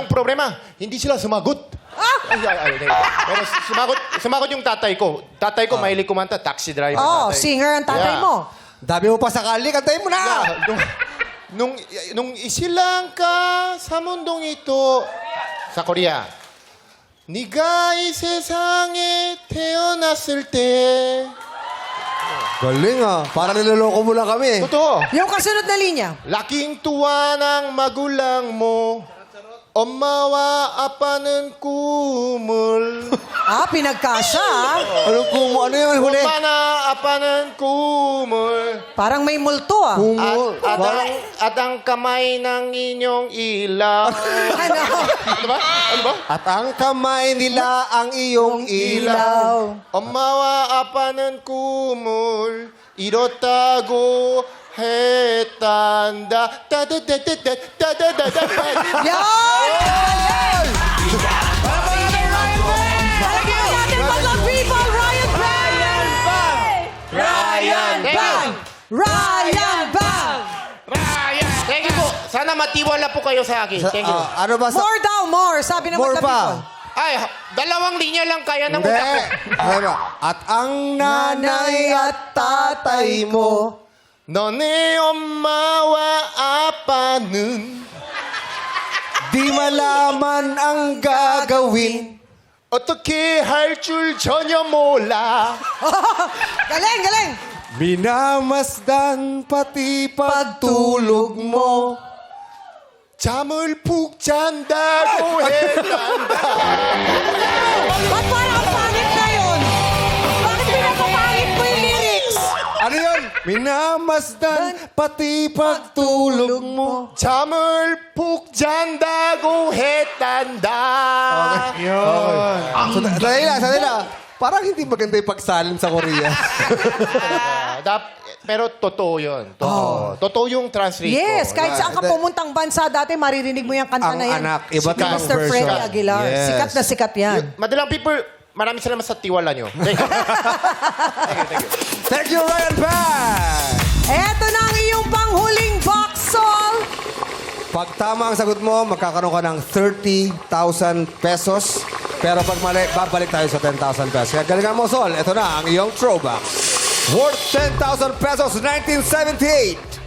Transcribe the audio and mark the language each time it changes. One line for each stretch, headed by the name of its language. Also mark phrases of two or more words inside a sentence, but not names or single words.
Filipino: anong problema? Hindi sila sumagot. Pero sumagot yung tatay ko. Tatay ko, mahilig kumanta.
English: Taxi driver.
Filipino: Oh, tatay. singer ang tatay Yeah. mo. Dami mo pa sakali, kantahin mo na! Yeah, nung isilang ka sa mundong ito, sa Korea,
Korean: 네가 이 세상에 태어났을 때.
Filipino: Galing ah. Para niloloko mo lang kami. Totoo. Yung kasunod na linya. Laking tuwa ng magulang mo.
Korean: 엄마와 아빠는 꿈을.
Filipino: Pinagkasya. Ano kumo? Ano yung huli?
Korean: 엄마나 아빠는 꿈을.
Filipino: Parang may multo Kumo. At ang kamay ng inyong ilaw. Ano? Ano ba? Ano ba? At ang kamay nila ang iyong ilaw.
Korean: 엄마와 아빠는 꿈을 이뤘다고 했단다. 따다다다다다다다다.
Filipino: Yan! Talagyan natin mga people, Ryan Bang! Ryan Bang! Ryan Bang!
English: Thank you po.
Filipino: Sana matiwala po kayo sa akin.
English: Thank you.
Filipino: Ano ba sa... More daw, more. Sabi ng More mga pa. people. Ay, dalawang linya lang kaya ng Hindi. utak ko. Ano ba? At ang nanay at tatay mo.
Korean: 너네 엄마와 아빠는
Filipino: Di malaman ang gagawin.
Korean: 어떻게 할 줄 전혀 몰라.
Filipino: Galing, galing. Minamasdan pati pagtulog mo.
Korean: 잠을 푹 잔다고 했단다.
Filipino: Ba't parang ang pangit na yun? Bakit pinapapangit mo yung lyrics? Ano yun? Minamasdan pati pagtulog mo.
Korean: 잠을 푹 잔다고 했단다.
Filipino: Sandali lang. Parang hindi maganda yung pagsalim sa Korea. Pero totoo yun. Totoo. Totoo yung translate Yes, ko. kahit saan ka pumuntang bansa dati, maririnig mo yung kanta Ang na yan. anak, iba't Si ibang Mr. version. Freddie Aguilar. Yes. Sikat na sikat yan. Madalang people, maraming salamat sa tiwala nyo.
English: Thank you. Thank you, Ryan Bang!
Filipino: Eto na ang iyong panghuling box, Sol. Pag tama ang sagot mo, magkakaroon ka ng 30,000 pesos. Pero pag mali, babalik tayo sa 10,000 pesos. Kaya galingan mo, Sol. Ito na ang iyong throwback.
English: Worth 10,000 pesos, 1978.